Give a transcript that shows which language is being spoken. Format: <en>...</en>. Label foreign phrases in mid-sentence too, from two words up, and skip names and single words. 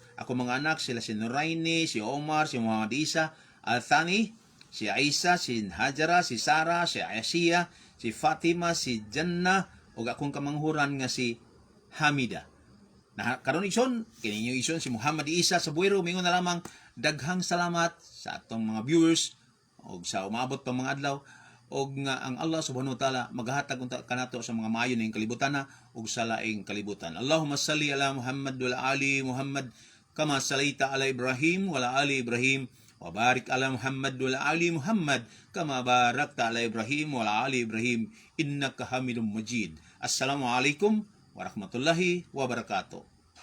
<ceb>Ako mga anak sila si Noraini, si Omar, si Muhammad Isa Althani, si Aisa, si Hajara, si Sara, si Asia, si Fatima, si Janna, o akong kamanghuran nga si Hamida. Na karon ison, kininyo ison si Muhammad Isa sa Buero, mingon na lamang daghang salamat sa atong mga viewers o sa umabot pa mga adlaw o nga ang</ceb> <ar>الله سبحانه وتعالى</ar> <ceb>maghatag unta kanato sa mga maayo ning kalibutan na ug sa laing kalibutan.</ceb> <ar>اللهم صل على محمد وعلى آل محمد كما صليت على إبراهيم وعلى آل إبراهيم وبارك على محمد وعلى آل محمد كما باركت على إبراهيم وعلى آل إبراهيم إنك حميد مجيد. السلام عليكم ورحمة الله وبركاته.</ar>